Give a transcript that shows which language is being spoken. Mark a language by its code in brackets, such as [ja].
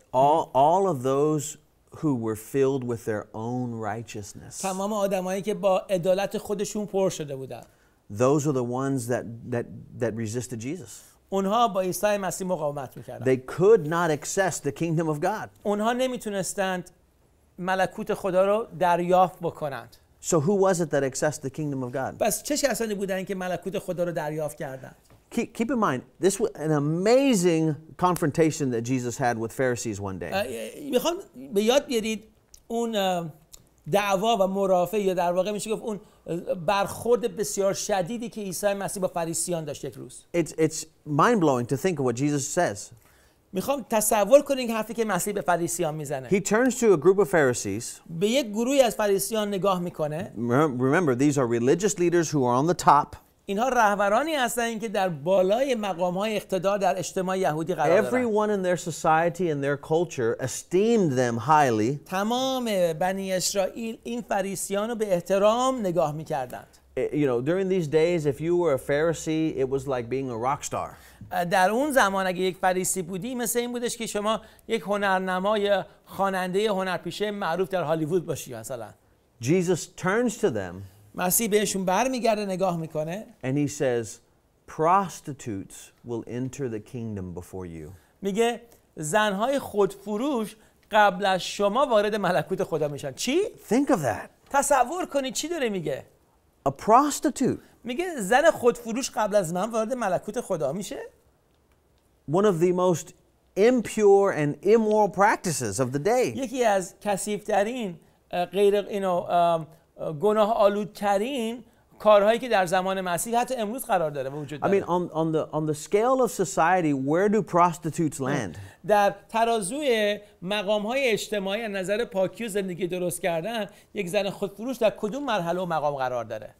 [en] All of those who were filled with their own righteousness. [fa] تمام آدمایی که با عدالت خودشون پر شده بودند. [en] Those are the ones that resisted Jesus. [fa] اونها با عیسی مسیح مقاومت می‌کردند. [en] They could not access the kingdom of God. [fa] اونها نمیتونستند ملکوت خدا رو دریافت بکنند. [en] So who was it that accessed the kingdom of God? [fa] پس چه کسانی بودند که ملکوت خدا رو دریافت کردند؟ [en] Keep in mind, this was an amazing confrontation that Jesus had with Pharisees one day. [fa] میخوام به یاد بیارید اون دعوا و مرافعه، یا در واقع میشه گفت اون برخورد بسیار شدیدی که عیسی مسیح با فریسیان داشت یک روز. [en] It's mind-blowing to think of what Jesus says. [fa] میخوام تصور کنید حرفی که مسیح به فریسیان میزنه. [en] He turns to a group of Pharisees. [fa] به یک گروهی از فریسیان نگاه میکنه. [en] Remember, these are religious leaders who are on the top. [fa] اینها رهبرانی هستند که در بالای مقام‌های اقتدار در اجتماع یهودی قرار دارند. [en] Everyone in their society and their culture esteemed them highly. [fa] تمام بنی اسرائیل این فریسیان رو به احترام نگاه می‌کردند. [en] You know, during these days, if you were a Pharisee, it was like being a rock star. [fa] در اون زمان اگه یک فریسی بودی مثل این بودش که شما یک هنرنما یا خواننده هنرپیشه معروف در هالیوود باشی مثلا. [en] Jesus turns to them. [fa] مسیح بهشون برمیگرده نگاه میکنه. [en] And he says, prostitutes will enter the kingdom before you. [fa] میگه زنهای خودفروش قبل از شما وارد ملکوت خدا میشن. چی؟ [en] Think of that. [fa] تصور کنید چی داره میگه؟ [en] A prostitute. [fa] میگه زن خودفروش قبل از من وارد ملکوت خدا میشه؟ [en] One of the most impure and immoral practices of the day. [fa] یکی از کثیف‌ترین غیر گناه آلودترین کارهایی که در زمان مسیح حتی امروز قرار داره و وجود [en] I [fa] داره. [en] mean, on the scale of society, where do prostitutes land? [fa] در ترازوی مقام‌های اجتماعی از نظر پاکی و زندگی درست کردن یک زن خودفروش در کدوم مرحله و مقام قرار داره؟